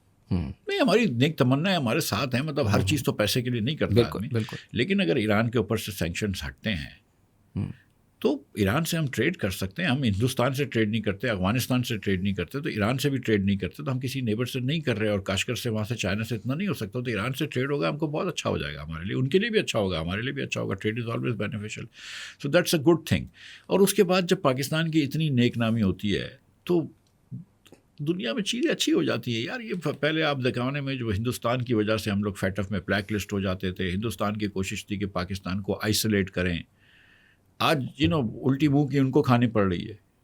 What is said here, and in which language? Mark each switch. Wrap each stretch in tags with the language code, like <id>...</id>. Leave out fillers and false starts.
<ur>نہیں, ہماری نیک تمنا ہے, ہمارے ساتھ ہیں. مطلب ہر چیز تو پیسے کے لیے نہیں کرتا آدمی, لیکن اگر ایران کے اوپر سے سینکشنز ہٹتے ہیں تو ایران سے ہم ٹریڈ کر سکتے ہیں. ہم ہندوستان سے ٹریڈ نہیں کرتے, افغانستان سے ٹریڈ نہیں کرتے, تو ایران سے بھی ٹریڈ نہیں کرتے, تو ہم کسی نیبر سے نہیں کر رہے, اور کاشکر سے وہاں سے چائنا سے اتنا نہیں ہو سکتا, تو ایران سے ٹریڈ ہوگا, ہم کو بہت اچھا ہو جائے گا, ہمارے لیے, ان کے لیے بھی اچھا ہوگا, ہمارے لیے بھی اچھا ہوگا.</ur> <en>Trade is always beneficial, so that's a good thing.</en> <ur>اور اس کے بعد جب پاکستان کی اتنی نیک نامی ہوتی ہے تو دنیا میں چیزیں اچھی ہو جاتی ہے یار. یہ پہلے آپ زمانے میں جو ہندوستان کی وجہ سے ہم لوگ فیٹ اف میں بلیک لسٹ ہو جاتے تھے, ہندوستان کی کوشش تھی کہ پاکستان کو آئسولیٹ کریں, آج الٹی منہ کی ان کو کھانی پڑ رہی ہے.</ur>